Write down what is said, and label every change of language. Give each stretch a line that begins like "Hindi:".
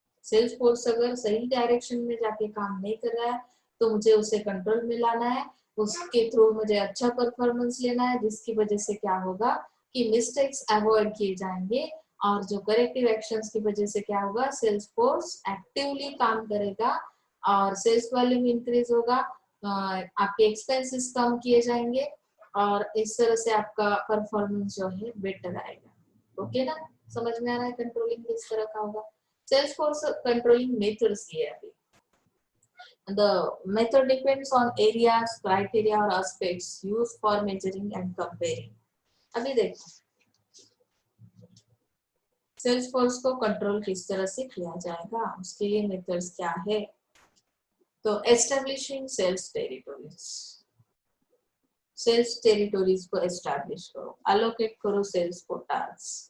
Hindi: Sales force अगर सही direction में जाके काम नहीं कर रहा है तो मुझे उसे कंट्रोल में लाना है, उसके थ्रू मुझे अच्छा परफॉर्मेंस लेना है, जिसकी वजह से क्या होगा कि मिस्टेक्स अवॉइड किए जाएंगे, और जो करेक्टिव एक्शंस की वजह से क्या होगा, सेल्स फोर्स एक्टिवली काम करेगा और सेल्स वॉल्यूम इंक्रीज होगा, आपके एक्सपेंसेस कम किए जाएंगे और इस तरह से आपका परफॉर्मेंस जो है बेटर आएगा। ओके ना, समझ में आ रहा है कंट्रोलिंग किस तरह का होगा।
English: sales force controlling methods
Hindi: ये अभी,
English: the method depends on areas, criteria or aspects used for measuring and comparing।
Hindi: अभी देखो सेल्स फोर्स को कंट्रोल किस तरह से किया जाएगा, उसके लिए मेथड्स क्या है। तो establishing sales territories, sales territories को एस्टैब्लिश करो, अलोकेट करो सेल्स कोटास।